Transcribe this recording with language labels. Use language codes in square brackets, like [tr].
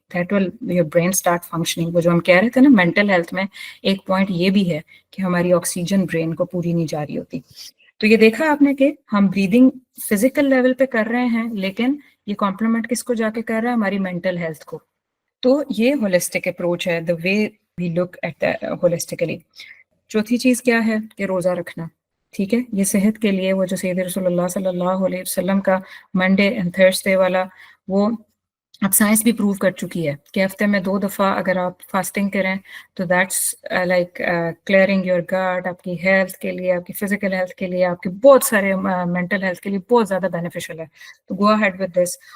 [en] That will your brain start functioning. [ur] وہ جو ہم کہہ رہے تھے نا مینٹل ہیلتھ میں ایک پوائنٹ یہ بھی ہے کہ ہماری آکسیجن برین کو پوری نہیں جا رہی ہوتی. تو یہ دیکھا آپ نے کہ ہم بریدنگ فزیکل لیول پہ کر رہے ہیں, لیکن یہ کمپلیمنٹ کس کو جا کے کر رہا ہے, ہماری مینٹل ہیلتھ کو. تو یہ ہولسٹک اپروچ ہے, [en] The way we look at holistically. [ur] چوتھی چیز کیا ہے کہ روزہ رکھنا. ٹھیک ہے, یہ صحت کے لیے وہ جو سید رسول اللہ صلی اللہ علیہ وسلم کا منڈے اینڈ تھرسڈے والا, وہ اب سائنس بھی پروو کر چکی ہے کہ ہفتے میں 2 دفعہ اگر آپ فاسٹنگ کریں تو [en] that's like clearing your gut, [ur] آپ کی ہیلتھ کے لیے, آپ کی فزیکل ہیلتھ کے لیے, آپ کے بہت سارے مینٹل ہیلتھ کے لیے بہت زیادہ بینیفیشل ہے. تو [en] Go ahead with this.